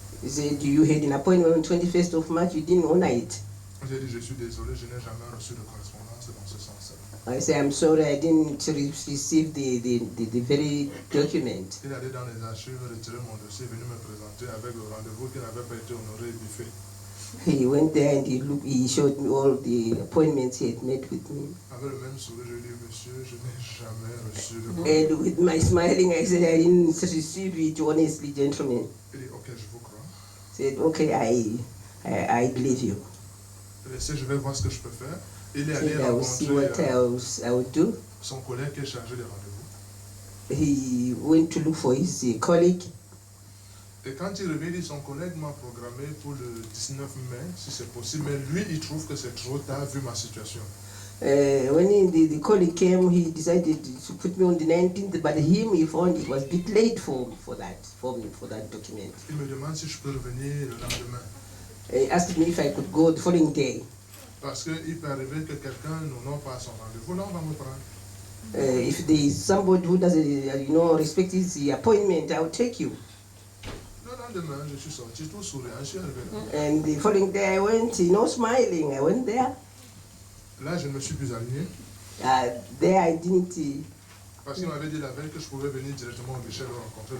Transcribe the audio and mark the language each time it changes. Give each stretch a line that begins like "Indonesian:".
English: He said, you had an appointment on 21st of March, you didn't honor it.
French: J'ai dit, je suis désolé, je n'ai jamais reçu de correspondance dans ce sens-là.
English: I said, I'm sorry, I didn't receive the very document.
French: Il allait dans les archives, retirer mon dossier, venu me présenter avec le rendez-vous qui n'avait pas été honoré et buffet.
English: He went there and he showed me all the appointments he had made with me.
French: Avec le même sourire, je lui ai dit, monsieur, je n'ai jamais reçu de correspondance.
English: And with my smiling, I said, I didn't receive it honestly, gentlemen.
French: Il dit, ok, je vous crois.
English: I said, okay, I believe you.
French: Laissez, je vais voir ce que je peux faire. Il est
English: I
French: allé
English: said, I will see what
French: rencontrer
English: I would do.
French: son collègue qui est chargé des rendez-vous.
English: He went to look for his colleague.
French: Et quand il revient, il dit, son collègue m'a programmé pour le 19 mai, si c'est possible. Mais lui, il trouve que c'est trop tard vu ma situation.
English: When the colleague came, he decided to put me on the 19th, but he found it was a bit late for that document.
French: Il me demande si je peux revenir le lendemain.
English: He asked me if I could go the following day.
French: Parce qu'il peut arriver que quelqu'un n'honore pas son rendez-vous, là on va me prendre.
English: If there is somebody who doesn't, respect his appointment, I will take you.
French: Le lendemain, je suis sorti tout souriant, je suis arrivé là.
English: And the following day I went, smiling. I went there.
French: Là, je ne me suis plus aligné.
English: There I didn't.
French: Parce qu'il m'avait dit la veille que je pouvais venir directement au guichet le rencontrer.